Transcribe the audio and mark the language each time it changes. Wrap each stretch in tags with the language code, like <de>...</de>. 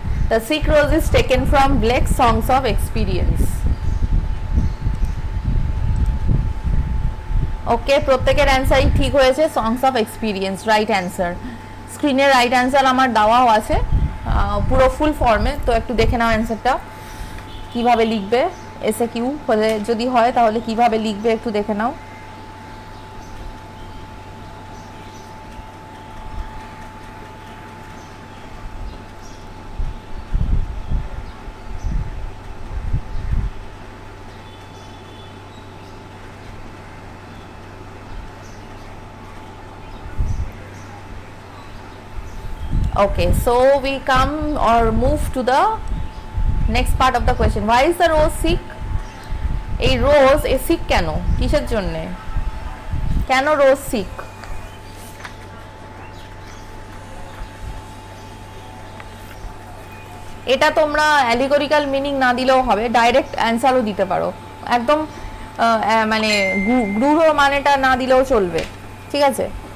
<en>The sick rose is taken from Blake's Songs of Experience.</en> <bn>ওকে, প্রত্যেকের অ্যান্সারই ঠিক হয়েছে, songs of experience, right answer. স্ক্রিনে right answer আমার দেওয়াও আছে পুরো ফুল ফর্মে, তো একটু দেখে নাও অ্যান্সারটা কিভাবে লিখবে। এসে কিউ হলে যদি হয় তাহলে কিভাবে লিখবে একটু দেখে নাও।</bn> <en>Okay, so we come or move to the next part of the question. Why is the rose sick?</en> <bn>এই রোজ এ সিক কেন, কিসের জন্যে, কেন রোজ সিক? এটা তোমরা অ্যালিগরিক্যাল মিনিং না দিলেও হবে, ডাইরেক্ট অ্যান্সারও দিতে পারো, একদম মানে গূঢ় মানেটা না দিলেও চলবে, ঠিক আছে।</bn>